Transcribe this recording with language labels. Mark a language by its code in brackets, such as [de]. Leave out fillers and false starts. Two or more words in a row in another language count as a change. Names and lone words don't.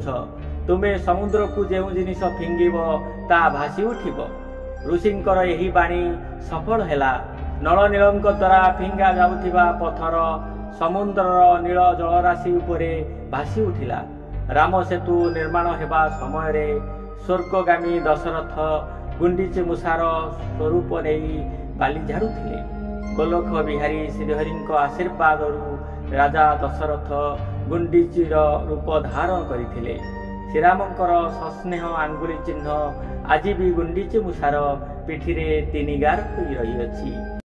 [or] ତୁମେ ସମୁଦ୍ର କୁ ଯେଉଁ ଜିନିଷ ଫିଙ୍ଗିବ ତା ଭାସି ଉଠିବ। ଋଷିଙ୍କର ଏହି ବାଣୀ ସଫଳ ହେଲା। ନଳନୀଳଙ୍କ ଦ୍ୱାରା ଫିଙ୍ଗା ଯାଉଥିବା ପଥର ସମୁଦ୍ରର ନୀଳ ଜଳରାଶି ଉପରେ ଭାସି ଉଠିଲା। ରାମ ସେତୁ ନିର୍ମାଣ ହେବା ସମୟ ରେ ସ୍ୱର୍ଗଗାମୀ ଦଶରଥ ଗୁଣ୍ଡିଚି ମୂଷାର ସ୍ୱରୂପ ନେଇ ବାଲି ଝାଡ଼ୁଥିଲେ। ଗୋଲଖ ବିହାରୀ ଶ୍ରୀହରିଙ୍କ ଆଶୀର୍ବାଦରୁ ରାଜା ଦଶରଥ ଗୁଣ୍ଡିଚିର ରୂପ ଧାରଣ କରିଥିଲେ। ଶ୍ରୀରାମଙ୍କର ସସ୍ନେହ ଆଙ୍ଗୁଳି ଚିହ୍ନ ଆଜି ବି ଗୁଣ୍ଡିଚି ମୂଷାର ପିଠିରେ 3 ଗାର ହୋଇ ରହିଅଛି।